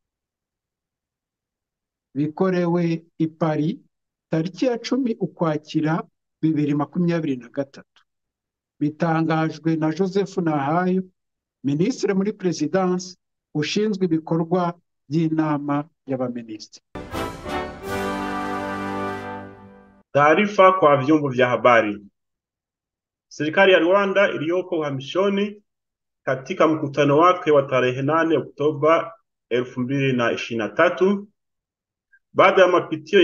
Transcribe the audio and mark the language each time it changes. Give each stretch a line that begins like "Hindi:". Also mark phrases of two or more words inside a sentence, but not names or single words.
Kinyarwanda: Bikorewe i Paris tariki ya 10 Ukwakira 2023. Bitangajwe na Joseph Nahayo, Minisitiri muri Perezidansi ushinzwe ibikorwa by'inama y'abaminisitiri.
Swahili: Taarifa kwa vyombo vya habari. Serikali ya Rwanda iliyopo uhamishoni katika mkutano wake wa tarehe 8 Oktoba 2023, baada ya mapitio